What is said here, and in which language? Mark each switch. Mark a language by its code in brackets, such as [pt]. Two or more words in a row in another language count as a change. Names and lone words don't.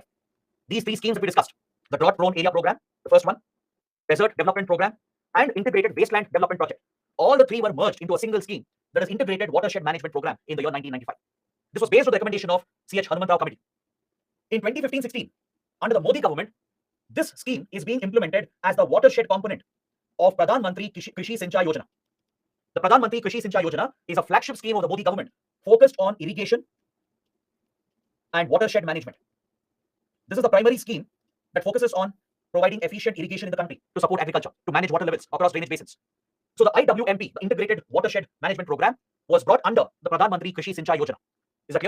[en] These three schemes that we discussed, the Drought Prone Area Program, the first one, Desert Development Program, and Integrated Wasteland Development Project, all the three were merged into a single scheme, that is Integrated Watershed Management Program, in the year 1995. This was based on the recommendation of CH Hanumantrao Committee. In 2015-16, under the Modi government, this scheme is being implemented as the watershed component of Pradhan Mantri Krishi Sinchai Yojana. The Pradhan Mantri Krishi Sinchai Yojana is a flagship scheme of the Modi government focused on irrigation and watershed management. This is the primary scheme that focuses on providing efficient irrigation in the country to support agriculture, to manage water levels across drainage basins. So the IWMP, the Integrated Watershed Management Program, was brought under the Pradhan Mantri Krishi Sinchai Yojana. Is that clear?